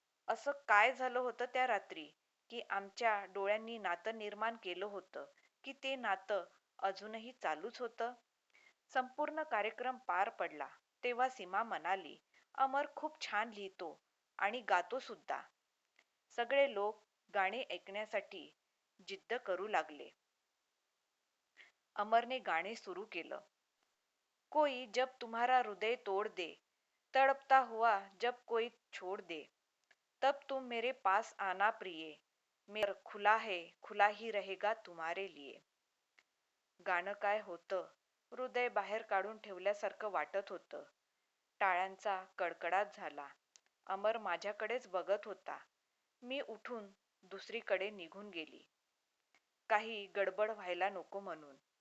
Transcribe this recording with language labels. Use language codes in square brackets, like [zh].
[mr] असं काय झालं होतं त्या रात्री की आमच्या डोळ्यांनी नातं निर्माण केलं होतं की ते नातं अजूनही चालूच होतं. संपूर्ण कार्यक्रम पार पडला तेव्हा सीमा म्हणाली, अमर खूप छान लिहितो आणि गातो सुद्धा. सगळे लोक गाणे ऐकण्यासाठी जिद्द करू लागले. अमरने गाणे सुरू केलं. [hi] कोई जब तुम्हारा हृदय तोड़ दे, तड़पता हुआ जब कोई छोड़ दे, तब तुम मेरे पास आना प्रिय, मेरा खुला है, खुला ही रहेगा तुम्हारे लिए. [mr] गाणं काय होतं, हृदय बाहेर काढून ठेवल्यासारखं वाटत होतं. टाळ्यांचा कडकडाट झाला. अमर माझ्याकडेच बघत होता. मी उठून दुसरीकडे निघून गेली. काही गडबड व्हायला नको म्हणून.